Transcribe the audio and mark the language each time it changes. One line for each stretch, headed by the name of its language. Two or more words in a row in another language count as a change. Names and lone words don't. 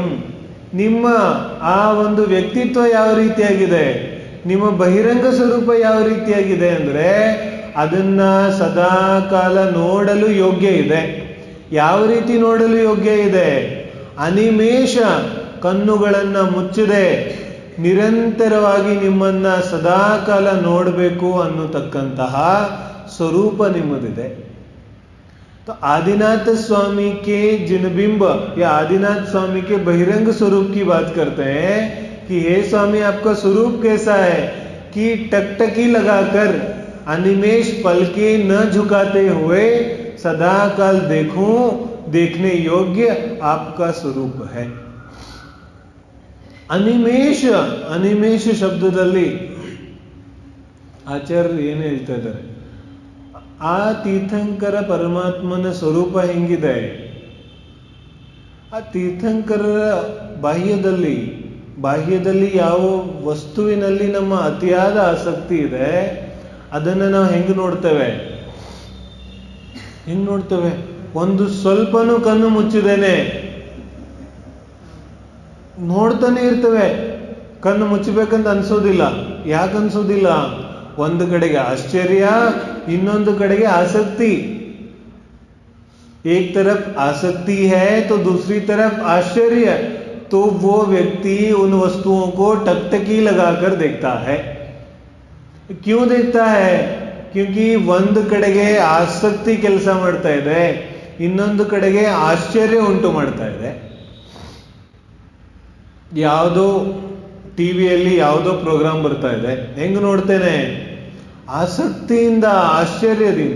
Kannada: ನಿಮ್ಮ ಆ ಒಂದು ವ್ಯಕ್ತಿತ್ವ ಯಾವ ರೀತಿಯಾಗಿದೆ, ನಿಮ್ಮ ಬಹಿರಂಗ ಸ್ವರೂಪ ಯಾವ ರೀತಿಯಾಗಿದೆ ಅಂದ್ರೆ ಅದನ್ನ ಸದಾ ಕಾಲ ನೋಡಲು ಯೋಗ್ಯ ಇದೆ. ಯಾವ ರೀತಿ ನೋಡಲು ಯೋಗ್ಯ ಇದೆ? ಅನಿಮೇಷ, ಕಣ್ಣುಗಳನ್ನ ಮುಚ್ಚದೆ ನಿರಂತರವಾಗಿ ನಿಮ್ಮನ್ನ ಸದಾ ಕಾಲ ನೋಡಬೇಕು ಅನ್ನತಕ್ಕಂತಹ ಸ್ವರೂಪ ನಿಮ್ಮದಿದೆ.
Hindi: तो आदिनाथ स्वामी के जिनबिंब या आदिनाथ स्वामी के बहिरंग स्वरूप की बात करते हैं कि हे स्वामी आपका स्वरूप कैसा है कि टकटकी लगाकर अनिमेष पलके न झुकाते हुए सदा काल देखूं, देखने योग्य आपका स्वरूप है.
Kannada: ಅನಿಮೇಷ, ಅನಿಮೇಷ ಶಬ್ದದಲ್ಲಿ ಆಚಾರ್ಯರು ಏನು ಹೇಳ್ತಾ ಇದ್ದಾರೆ, ಆ ತೀರ್ಥಂಕರ ಪರಮಾತ್ಮನ ಸ್ವರೂಪ ಹೆಂಗಿದೆ, ಆ ತೀರ್ಥಂಕರರ ಬಾಹ್ಯದಲ್ಲಿ ಯಾವ ವಸ್ತುವಿನಲ್ಲಿ ನಮ್ಮ ಅತಿಯಾದ ಆಸಕ್ತಿ ಇದೆ ಅದನ್ನು ನಾವು ಹೆಂಗೆ ನೋಡ್ತೇವೆ, ಒಂದು ಸ್ವಲ್ಪನೂ ಕಣ್ಣು ಮುಚ್ಚಿದೇನೆ ನೋಡ್ತಾನೆ ಇರ್ತವೆ. ಕಣ್ಣು ಮುಚ್ಚಬೇಕಂತ ಅನ್ಸೋದಿಲ್ಲ. ಯಾಕೆ ಅನ್ಸೋದಿಲ್ಲ? ಒಂದು ಕಡೆಗೆ ಆಶ್ಚರ್ಯ, ಇನ್ನೊಂದು ಕಡೆಗೆ ಆಸಕ್ತಿ.
Hindi: एक तरफ आसक्ति है तो दूसरी तरफ आश्चर्य, तो वो व्यक्ति उन वस्तुओं को टकटकी लगाकर देखता है. क्यों देखता है? क्योंकि
Kannada: ಒಂದು ಕಡೆಗೆ ಆಸಕ್ತಿ ಕೆಲಸ ಮಾಡ್ತಾ ಇದೆ, ಇನ್ನೊಂದು ಕಡೆಗೆ ಆಶ್ಚರ್ಯ ಉಂಟು ಮಾಡ್ತಾ ಇದೆ. ಯಾವುದೋ ಟಿವಿಯಲ್ಲಿ ಯಾವುದೋ ಪ್ರೋಗ್ರಾಮ್ ಬರ್ತಾ ಇದೆ, ಹೆಂಗ್ ನೋಡ್ತೇನೆ? ಆಸಕ್ತಿಯಿಂದ, ಆಶ್ಚರ್ಯದಿಂದ.